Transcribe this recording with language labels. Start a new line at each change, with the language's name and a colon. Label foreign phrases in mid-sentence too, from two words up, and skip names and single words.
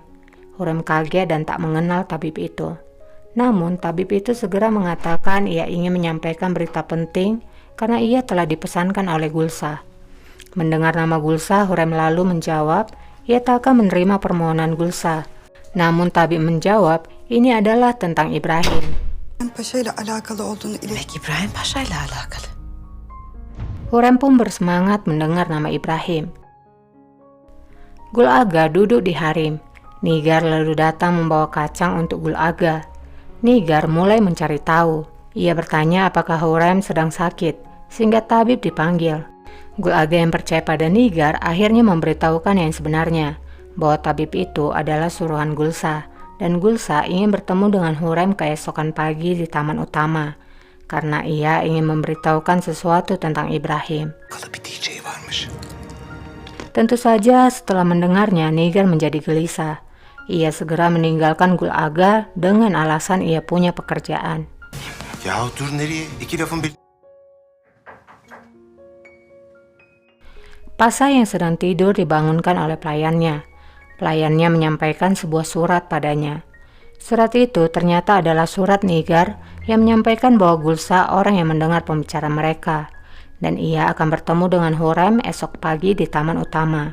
Indonesian: Hurrem kaget dan tak mengenal tabib itu. Namun tabib itu segera mengatakan ia ingin menyampaikan berita penting karena ia telah dipesankan oleh Gulsa. Mendengar nama Gulsa, Hurrem lalu menjawab ia tak akan menerima permohonan Gulsa. Namun tabib menjawab ini adalah tentang Ibrahim.
Turkish: Peki İbrahim Paşa ile alakalı.
Indonesian: Hurrem pun bersemangat mendengar nama Ibrahim. Gul Aga duduk di harem. Nigar lalu datang membawa kacang untuk Gul Aga. Nigar mulai mencari tahu. Ia bertanya apakah Hurrem sedang sakit, sehingga tabib dipanggil. Gul Aga yang percaya pada Nigar akhirnya memberitahukan yang sebenarnya, bahwa tabib itu adalah suruhan Gulsa, dan Gulsa ingin bertemu dengan Hurrem keesokan pagi di taman utama, karena ia ingin memberitahukan sesuatu tentang Ibrahim.
Turkish: Kalı bir diyeceği varmış.
Indonesian: Tentu saja setelah mendengarnya Nigar menjadi gelisah. Ia segera meninggalkan Gul Aga dengan alasan ia punya pekerjaan.
Turkish: Ya dur nereye? İki lafın bir...
Indonesian: Pasa yang sedang tidur dibangunkan oleh pelayannya. Pelayannya menyampaikan sebuah surat padanya. Surat itu ternyata adalah surat Nigar yang menyampaikan bahwa Gulsa orang yang mendengar pembicaraan mereka, dan ia akan bertemu dengan Hurrem esok pagi di taman utama.